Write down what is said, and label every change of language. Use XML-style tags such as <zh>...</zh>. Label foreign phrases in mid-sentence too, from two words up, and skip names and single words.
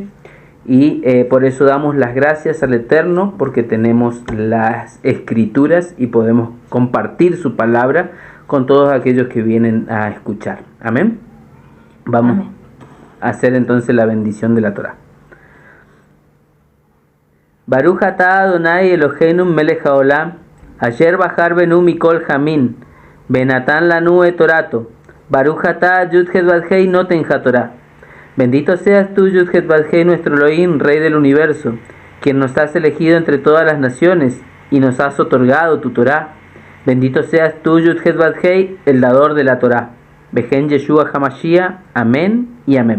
<es>Y por eso damos las gracias al Eterno, porque tenemos las escrituras y podemos compartir su palabra con todos aquellos que vienen a escuchar. Amén. Vamos Amén. A hacer entonces la bendición de la Torá.</es> <he>ברוך אתה אדוני אלוהינו מלך העולם, אשר בחר בנו מכל העמים, ונתן לנו את תורתו, ברוך אתה יוד-הא ואו-הא נותן התורה.</he> <es>Bendito seas tú, Yud-Het Vav-Hei, nuestro Elohim, Rey del universo, quien nos has elegido entre todas las naciones y nos has otorgado tu Torá. Bendito seas tú, Yud-Het Vav-Hei, el dador de la Torá.</es> <he>בשם ישוע המשיח.</he> <es>Amén y amén.</es>